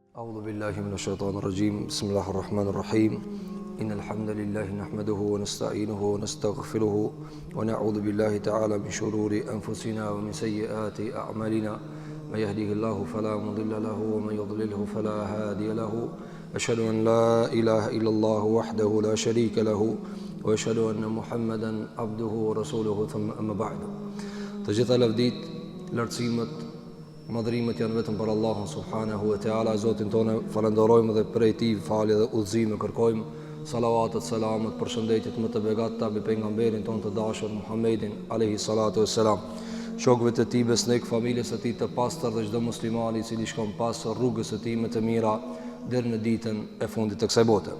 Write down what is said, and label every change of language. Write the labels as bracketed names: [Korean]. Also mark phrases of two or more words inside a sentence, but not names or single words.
[Arabic] أعوذ بالله من الشيطان الرجيم بسم الله الرحمن الرحيم إن الحمد لله نحمده ونستعينه ونستغفره ونعوذ بالله تعالى من شرور أنفسنا ومن سيئات أعمالنا من يهده الله فلا مضل له ومن يضلله فلا هادي له أشهد أن لا إله إلا الله وحده لا شريك له وأشهد أن محمدا عبده ورسوله ثم أما بعد تجد لفديت لرسيمت [Albanian] madhrimet janë vetëm për Allahun [Arabic] سبحانه وتعالى, [Albanian] Zotin tonë falenderojmë dhe prej tij falje dhe udhëzim kërkojmë. Salavatet, selamet, përshëndetjet më të begata mbi pejgamberin tonë të dashur Muhammedin [Arabic] عليه الصلاة والسلام, [Albanian] shokëve të tij besnik, familjes së tij të pastër dhe çdo muslimani i cili shkon pas rrugës së tij më të mira deri në ditën e fundit të kësaj bote.